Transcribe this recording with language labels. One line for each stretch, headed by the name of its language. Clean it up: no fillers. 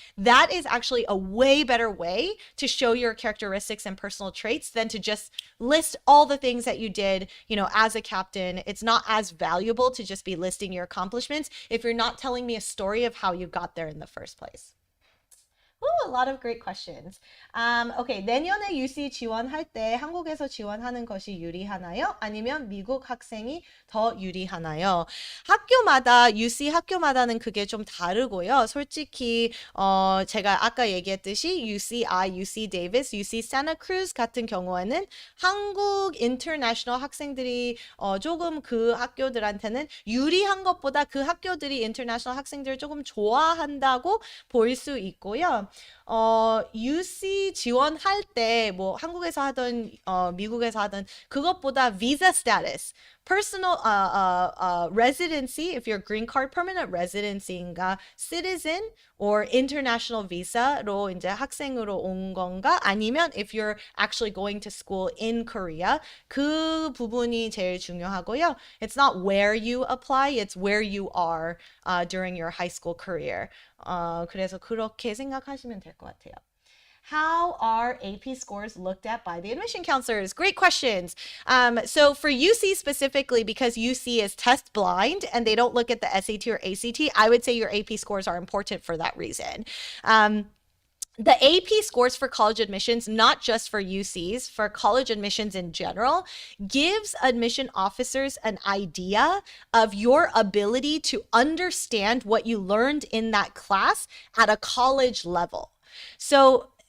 English: That is actually a way better way to show your characteristics and personal traits than to just list all the things that you did, as a captain. It's not as valuable to just be listing your accomplishments if you're not telling me a story of how you got there in the first place. Ooh, a lot of great questions.
Korean: Okay, 내년에 UC 지원할 때 한국에서 지원하는 것이 유리하나요? 아니면 미국 학생이 더 유리하나요? 학교마다, UC 학교마다는 그게 좀 다르고요. 솔직히 제가 아까 얘기했듯이 UCI, UC 데이비스, UC 산타크루즈 같은 경우에는 한국 인터내셔널 학생들이 조금 그 학교들한테는 유리한 것보다 그 학교들이 인터내셔널 학생들을 조금 좋아한다고 볼 수 있고요. UC 지원할 때 뭐 한국에서 하든 미국에서 하든 그것보다
English: visa status, personal residency, if you're green card permanent residency인가 citizen or international visa로
Korean: 이제 학생으로 온 건가 아니면
English: if you're actually going to school in Korea
Korean: 그 부분이 제일 중요하고요.
English: It's not where you apply, it's where you are during your high school career.
Korean: 그래서 그렇게 생각하시면 될 것 같아요.
English: How are AP scores looked at by the admission counselors? Great questions. So for UC specifically, because UC is test blind and they don't look at the SAT or ACT, I would say your AP scores are important for that reason. The AP scores for college admissions, not just for UCs, for college admissions in general, gives admission officers an idea of your ability to understand what you learned in that class at a college level. So